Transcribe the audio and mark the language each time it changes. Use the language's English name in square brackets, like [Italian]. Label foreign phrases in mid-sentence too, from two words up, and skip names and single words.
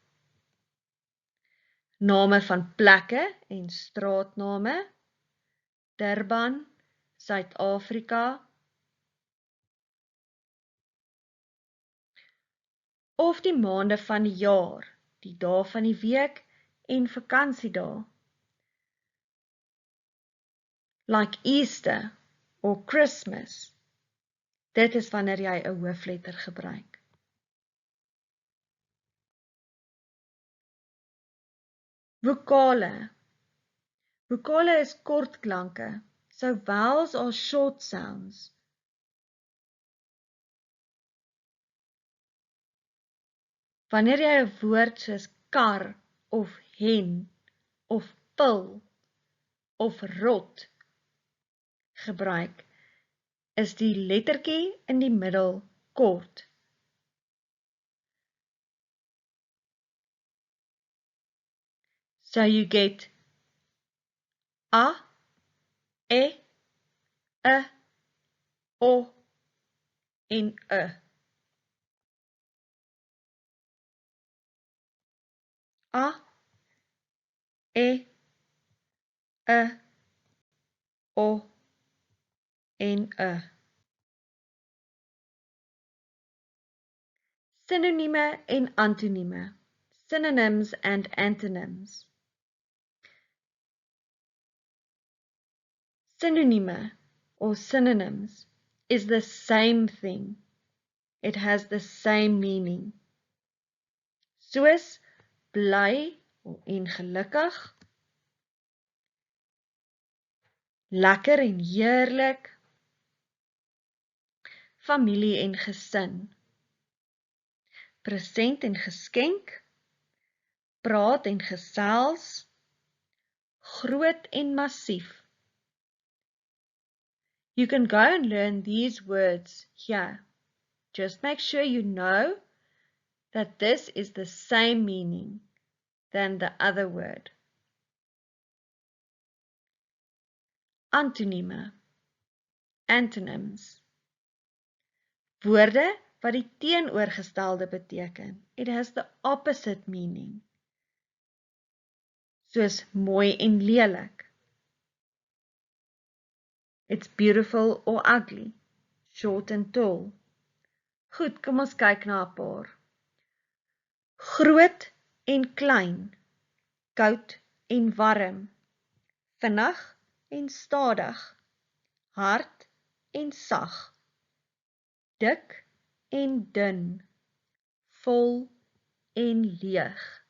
[Afrikaans] name van plekke en straatname, Durban, Suid-Afrika, of die maande van die jaar, die dae van die week en vakansiedae, [English] like Easter or Christmas. [Afrikaans] Dit is wanneer jy 'n hoofletter gebruik. Vokale. Vokale is kort klanke, [English] so vowels are short sounds. [Afrikaans] Wanneer jy 'n woord soos kar of hen of pil of rot gebruik, is die lettertjie in die middel kort. [English] So you get a, e, o en e. [Afrikaans] A, e, o en e. Synonieme en antonieme. [English] Synonyms and antonyms. Synonieme or synonyms is the same thing. It has the same meaning. [Afrikaans] Soos bly en gelukkig, lekker en heerlik, familie en gesin, present en geskenk, praat en gesels, groot en massief. [English] You can go and learn these words here. Just make sure you know that this is the same meaning than the other word. [Afrikaans] Antonieme, antonyms. Woorde wat die teenoorgestelde beteken. [English] It has the opposite meaning. [Afrikaans] Soos mooi en lelik. [English] It's beautiful or ugly, short and tall. [Afrikaans] Goed, kom ons kyk na 'n paar. Groot en klein, koud en warm, vinnig en stadig, hard en sag, dik en dun, vol en leeg.